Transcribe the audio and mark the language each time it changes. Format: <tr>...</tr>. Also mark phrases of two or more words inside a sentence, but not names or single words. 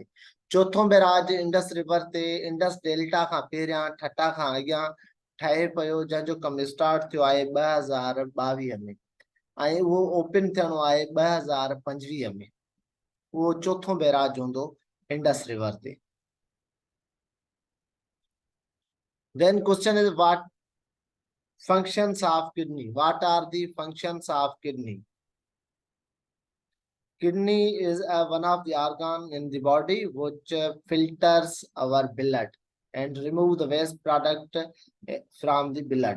<sd>चोथों बैराज इंडस रिवर ते इंडस डेल्टा खां पहिरियां ठटा खां अॻियां ठहे पियो, जंहिंजो कमु स्टार्ट थियो आहे 2022 में ऐं उहो ओपन थियणो आहे 2025 में। वो चौथों बैराज हूंदो इंडस रिवर ते।</sd> <en>Then question is, what functions of kidney? What are the functions of kidney? Kidney is one of the organ in the body which filters our blood and remove the waste product from the blood.</en>